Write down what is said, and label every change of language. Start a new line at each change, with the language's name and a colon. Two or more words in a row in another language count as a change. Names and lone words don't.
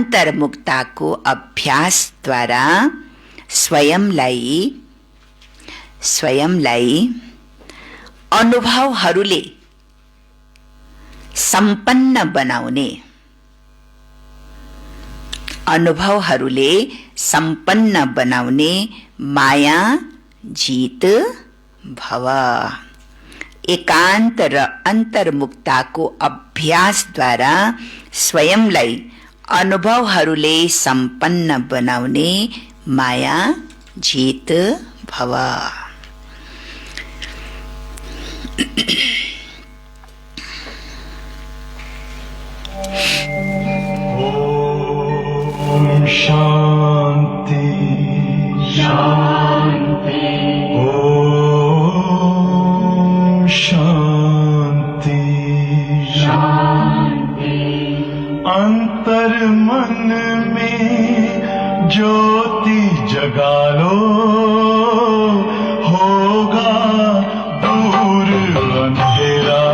Nepali: अभ्यासद्वारा स्वयंलाई स्वयंलाई अनुभवहरूले सम्पन्न बनाउने, अनुभवहरूले सम्पन्न बनाउने माया जीत भव। एकान्त र अन्तर्मुक्ताको अभ्यासद्वारा स्वयंलाई अनुभवहरूले सम्पन्न बनाउने माया जीत भव।
Sanskrit: ओम शांति शांति। ओम शांति शांति।
Hindi: अंतर मन में ज्योति जगा लो, होगा दूर अंधेरा।